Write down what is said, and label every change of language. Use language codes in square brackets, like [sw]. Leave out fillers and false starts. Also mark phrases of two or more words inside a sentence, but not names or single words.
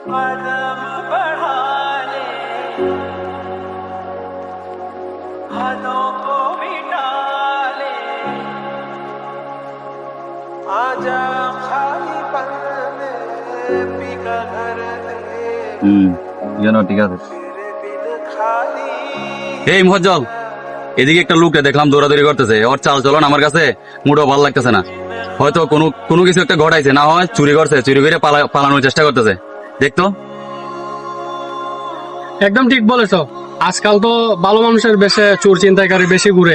[hi] कदम बढ़ा ले, हदों को मिटा ले, आजा खाली पन में पिघल घर दे, [bn] ঠিক আছে। [hi] तेरे बिन खाली [bn] এই মহজ্জল, এদিকে একটা লোককে দেখলাম দৌড়াদৌড়ি করতেছে। ওর চাল চলন আমার কাছে মোটেও ভালো লাগতেছে না। হয়তো কোনো কিছু একটা ঘটাইছে, না হয় চুরি করছে, চুরি করে পালানোর চেষ্টা করতেছে। দেখতো। একদম ঠিক বলেছো। আজকাল তো ভালো মানুষের বেশে চোর চিন্তাকারী বেশি ঘুরে।